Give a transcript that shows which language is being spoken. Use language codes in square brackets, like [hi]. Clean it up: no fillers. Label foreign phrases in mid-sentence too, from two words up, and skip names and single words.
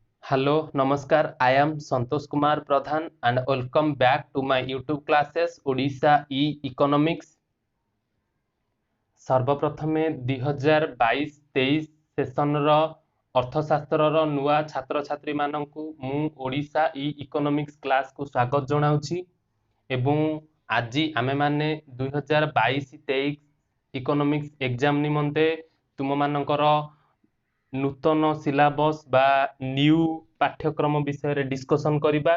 [en] Hello, Namaskar. I am Santosh Kumar Pradhan and welcome back to my YouTube classes Odisha E-Economics. [or] ସର୍ବପ୍ରଥମେ 2022-23 ସେସନର ଅର୍ଥଶାସ୍ତ୍ରର ନୂଆ ଛାତ୍ରଛାତ୍ରୀମାନଙ୍କୁ ମୁଁ ଓଡ଼ିଶା E-Economics କ୍ଲାସକୁ ସ୍ୱାଗତ ଜଣାଉଛି ଏବଂ ଆଜି ଆମେମାନେ 2022-23 [en] economics exam [or] ନିମନ୍ତେ ତୁମମାନଙ୍କର ନୂତନ ସିଲାବସ୍ ବା ନ୍ୟୁ ପାଠ୍ୟକ୍ରମ ବିଷୟରେ ଡିସ୍କସନ୍ କରିବା।